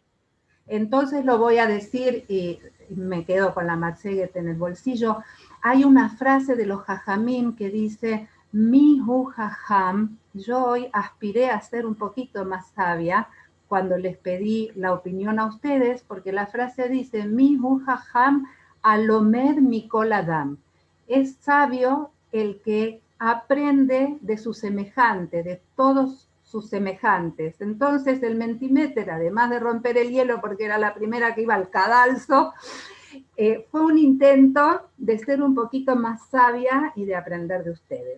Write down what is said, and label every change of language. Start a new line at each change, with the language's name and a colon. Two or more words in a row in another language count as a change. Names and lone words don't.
Spanish: Entonces lo voy a decir y me quedo con la Matseguet en el bolsillo. Hay una frase de los Jajamim que dice,
Hebrew: מי הוא חכם,
Spanish: yo hoy aspiré a ser un poquito más sabia cuando les pedí la opinión a ustedes, porque la frase dice,
Hebrew: מי הוא חכם הלומד מכל אדם.
Spanish: Es sabio el que aprende de su semejante, de todos sus semejantes. Entonces el Mentimeter, además de romper el hielo, porque era la primera que iba al cadalso, fue un intento de ser un poquito más sabia y de aprender de ustedes.